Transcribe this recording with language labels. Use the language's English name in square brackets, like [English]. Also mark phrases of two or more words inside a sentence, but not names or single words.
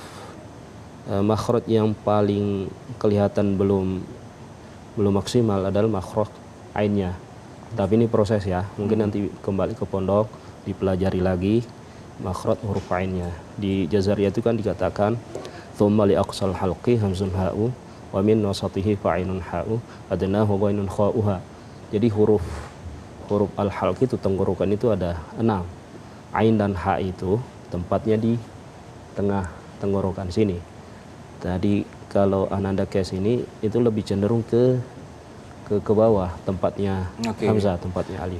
[Indonesian] Makhraj yang paling kelihatan belum maksimal adalah makhraj ainnya. Tapi ini proses ya. Mungkin nanti kembali ke pondok dipelajari lagi makhraj huruf ainnya. Di Jazariyah itu kan dikatakan [Arabic] ثم لأقصى الحلق همز هاء ومن وسطه فعين حاء أدناه غين خاؤها. [Indonesian] Jadi huruf al-halq itu tenggorokan itu ada 6. Ain dan ha itu tempatnya di tengah tenggorokan sini. Tadi kalau Ananda Case ini itu lebih cenderung ke bawah tempatnya hamzah, tempatnya alif.